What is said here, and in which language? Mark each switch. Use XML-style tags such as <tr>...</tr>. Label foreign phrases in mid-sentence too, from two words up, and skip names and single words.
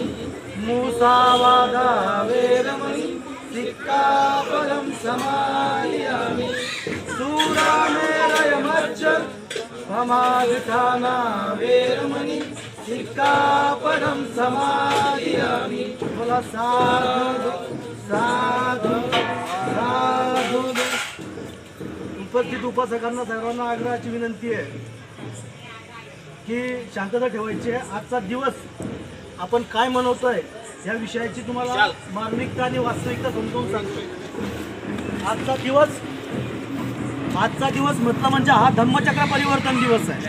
<pi>मुसावादा वेरमणि सिक्खापदं समादियामि. सूरामेरयमच्च समाधिठाना वेरमणि सिक्खापदं समादियामि.</pi> <mr>बोला</mr> <pi>साधु साधु साधु.</pi> <mr>उपस्थित उपासकांना सर्वांना आग्रहाची विनंती आहे की शांतता ठेवायची आहे. आजचा दिवस आपण काय मनवतोय या विषयाची तुम्हाला मार्मिकता आणि वास्तविकता समजावून सांगतो. आजचा दिवस म्हटलं म्हणजे हा धम्मचक्र परिवर्तन दिवस आहे.</mr>